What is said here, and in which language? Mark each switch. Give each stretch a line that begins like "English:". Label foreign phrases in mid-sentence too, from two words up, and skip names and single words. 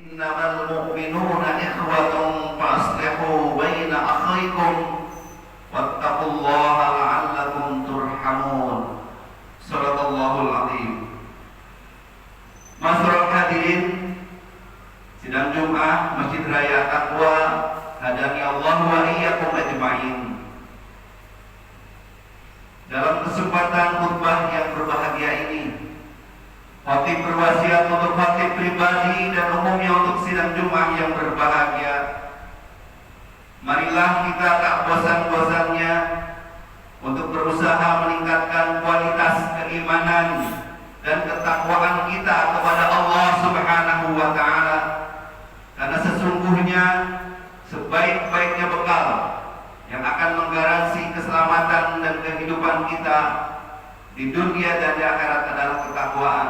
Arabic: إنما المؤمنون إخوة فأصلحوا بين أخويكم واتقوا الله لعلكم ترحمون. صدق الله العظيم معاشر الحاضرين
Indonesian: sidang Jumat
Arabic: Masjid Raya Taqwa, هداني الله وإياكم أجمعين.
Indonesian: Dalam kesempatan khutbah yang berbahagia ini, khatib berwasiat untuk khatib pribadi dan umumnya untuk sidang Jumat yang berbahagia. Marilah kita tak bosan-bosannya untuk berusaha meningkatkan kualitas keimanan dan ketakwaan kita kepada Allah
Arabic: سبحانه وتعالى,
Indonesian: karena sesungguhnya sebaik-baiknya bekal yang akan menggaransi keselamatan dan kehidupan kita di dunia dan di akhirat adalah ketakwaan.